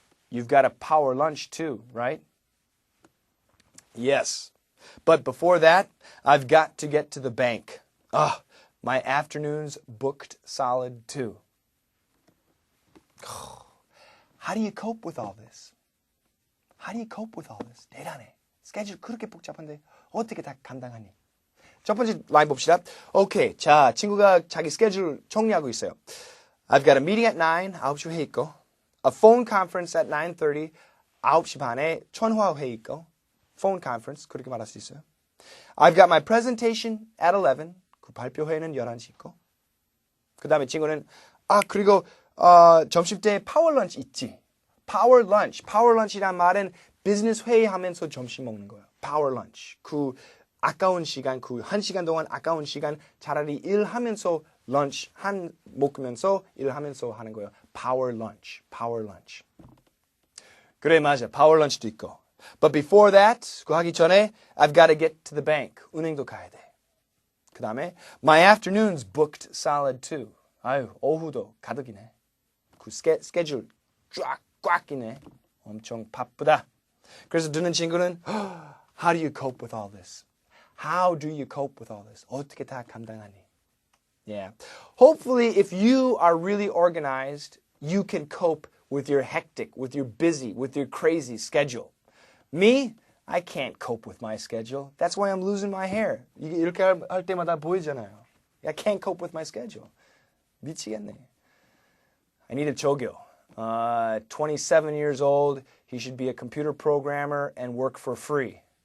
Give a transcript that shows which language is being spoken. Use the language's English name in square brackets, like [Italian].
[English] You've got a power lunch too, right? Yes. But before that, I've got to get to the bank. My afternoon's booked solid too. How do you cope with all this? How do you cope with all this? [Korean] 대단해. 스케줄 그렇게 복잡한데 어떻게 다 감당하니? 첫 번째 라인 봅시다. 오케이. 자, 친구가 자기 스케줄 정리하고 있어요. [English] I've got a meeting at 9, [Korean] 9시 회의 있고. [English] A phone conference at 9:30, [Korean] 9시 반에 전화 회의 있고. phone conference, 그렇게 말할 수 있어요. [English] I've got my presentation at 11, [Korean] 그 발표회는 11시 있고. 그 다음에 친구는, 그리고 점심 때 파워 런치 있지. 파워 런치란 말은 비즈니스 회의하면서 점심 먹는 거예요. 파워 런치. 그 아까운 시간, 그 1시간 동안 아까운 시간 차라리 일하면서 런치 먹으면서 일하면서 하는 거예요. 파워 런치. 그래, 맞아. 파워 런치도 있고. [English] But before that, [Korean] 그거 하기 전에 [English] I've got to get to the bank. [Korean] 은행도 가야 돼. 그 다음에 [English] my afternoon's booked solid too. [Korean] 아유, 오후도 가득이네. 그 스케줄 꽉 끼네. 엄청 바쁘다. 그래서 듣는 친구는 [English] How do you cope with all this? How do you cope with all this? [Korean] 어떻게 다 감당하니? Yeah. [English] Hopefully, if you are really organized, you can cope with your hectic, with your busy, with your crazy schedule. Me, I can't cope with my schedule. That's why I'm losing my hair. [Korean] 이렇게 할 때마다 보이잖아요. [English] I can't cope with my schedule. [Korean] 미치겠네. [English] I need a 조교. 27 years old. He should be a computer programmer and work for free.